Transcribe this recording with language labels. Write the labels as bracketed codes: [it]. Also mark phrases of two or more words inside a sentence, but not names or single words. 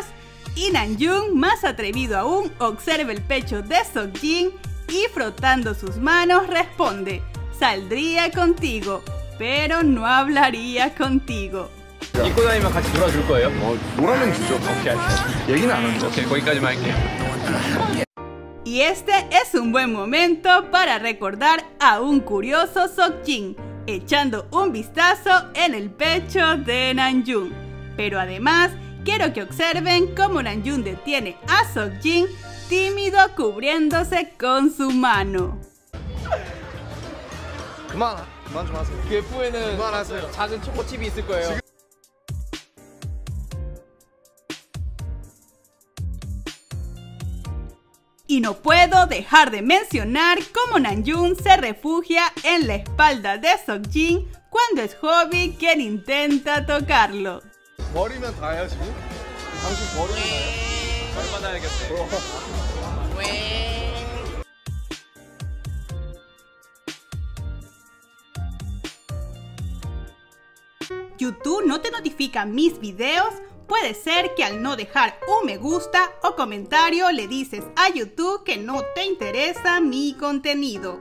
[es] Y Namjoon, más atrevido aún, observa el pecho de Seokjin y frotando sus manos responde: saldría contigo, pero no hablaría contigo. [ko] 입고 다니면 같이 놀아줄 거예요? 뭐라면 주죠. 오케이, 알겠습니다. 얘기는 안 하죠. 오케이, 거기까지만 할게요. [es] Y este es un buen momento para recordar a un curioso Seokjin, echando un vistazo en el pecho de Namjoon. Pero además, quiero que observen cómo Namjoon detiene a Seokjin, tímido, cubriéndose con su mano. [ko] 그만 좀 하세요. 그 F에는 그만하세요. 작은 초코칩이 있을 거예요. [es] Y no puedo dejar de mencionar cómo Namjoon se refugia en la espalda de Seokjin cuando es Hobby quien intenta tocarlo. [ko] 버리면 다예요 지금? 당신 버리면 다예요? 얼마나 알겠어요? [es] YouTube no te notifica mis videos. Puede ser que al no dejar un me gusta o comentario le dices a YouTube que no te interesa mi contenido.